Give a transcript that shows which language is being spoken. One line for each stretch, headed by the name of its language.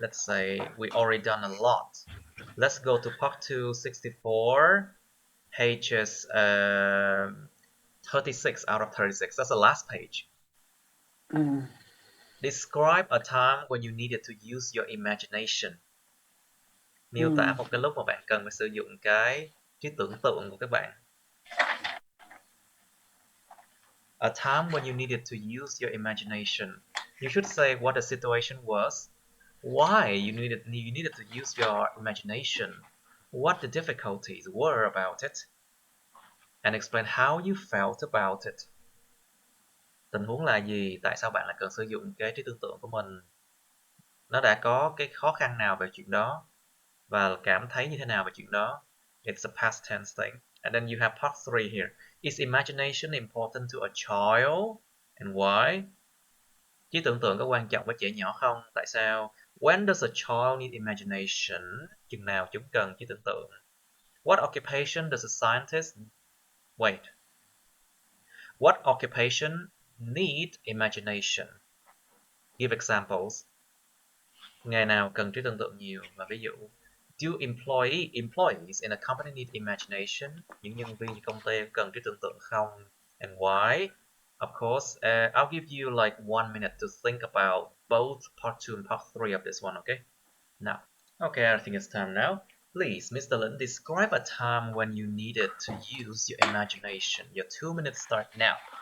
English: Let's say we already done a lot. Let's go to part 2, 64, pages 36 out of 36. That's the last page. Describe a time when you needed to use your imagination.
Vietnamese: Miêu tả một cái lúc mà bạn cần phải sử dụng cái trí tưởng tượng của các bạn.
English: A time when you needed to use your imagination. You should say what the situation was, why you needed to use your imagination, what the difficulties were about it, and explain how you felt about it.
Vietnamese: Tình huống là gì? Tại sao bạn lại cần sử dụng cái trí tưởng tượng của mình? Nó đã có cái khó khăn nào về chuyện đó? Và cảm thấy như thế nào về chuyện đó?
English: It's a past tense thing. And then you have part 3 here. Is imagination important to a child? And why?
Vietnamese: Trí tưởng tượng có quan trọng với trẻ nhỏ không? Tại sao?
English: When does a child need imagination?
Vietnamese: Chừng nào chúng cần trí tưởng tượng?
English: What occupation does a scientist... Wait. What occupation need imagination? Give examples.
Vietnamese: Nghề nào cần trí tưởng tượng nhiều? Và ví dụ.
English: Do employees in a company need imagination?
Vietnamese: Những nhân viên trong công ty cần trí tưởng tượng không?
English: And why? Of course, I'll give you like 1 minute to think about both part 2 and part 3 of this one, okay? Now, okay, I think it's time now. Please, Mr. Lin, describe a time when you needed to use your imagination. Your 2 minutes start now.